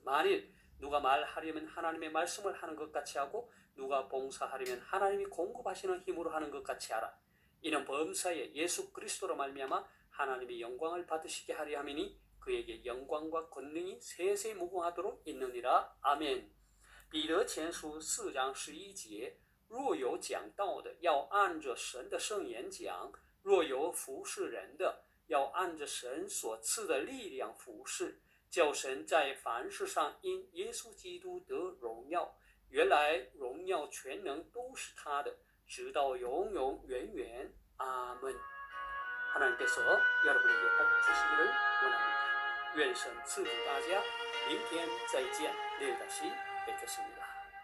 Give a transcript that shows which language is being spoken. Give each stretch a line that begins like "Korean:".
Korean: 만일 누가 말하려면 하나님의 말씀을 하는 것 같이 하고 누가 봉사하려면 하나님이 공급하시는 힘으로 하는 것 같이 하라. 이는 범사에 예수 그리스도로 말미암아 하나님이 영광을 받으시게 하려 함이니 그에게 영광과 권능이 세세 무궁하도록 있느니라. 아멘.
Chinese: 彼得前书4章11节，若有讲道的，要按着神的圣言讲；若有服侍人的，要按着神所赐的力量服侍，叫神在凡事上因耶稣基督得荣耀。原来荣耀全能都是他的，直到永永远远。阿门。
Korean: 하나님께서 여러분에게 복 주시기를 원합니다.
Chinese: 愿神赐福大家。明天再见。
Korean: 내일 다시 뵙겠습니다.